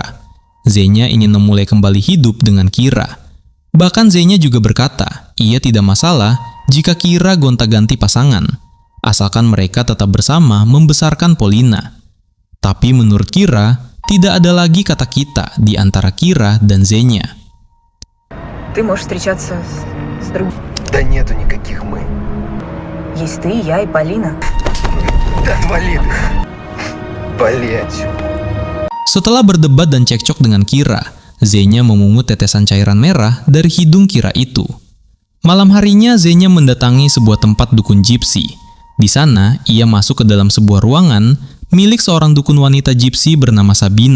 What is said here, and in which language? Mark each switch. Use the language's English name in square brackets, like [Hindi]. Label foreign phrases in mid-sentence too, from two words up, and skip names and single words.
[Indonesian] Zenya ingin memulai kembali hidup dengan Kira. Bahkan Zenya juga berkata, ia tidak masalah jika Kira gonta-ganti pasangan, asalkan mereka tetap bersama membesarkan Polina. Tapi menurut Kira, tidak ada lagi kata kita di antara Kira dan Zenya. [Russian] Ты можешь встречаться с другим. Да нету никаких мы. Есть ты, я и Полина. Да отвали ты. Вали отсюда. [Indonesian] Setelah berdebat dan cekcok dengan Kira, Zenya memungut tetesan cairan merah dari hidung Kira itu. Malam harinya, Zenya mendatangi sebuah tempat dukun gypsy. Di sana, ia masuk ke dalam sebuah ruangan milik seorang dukun wanita gypsy bernama Sabina.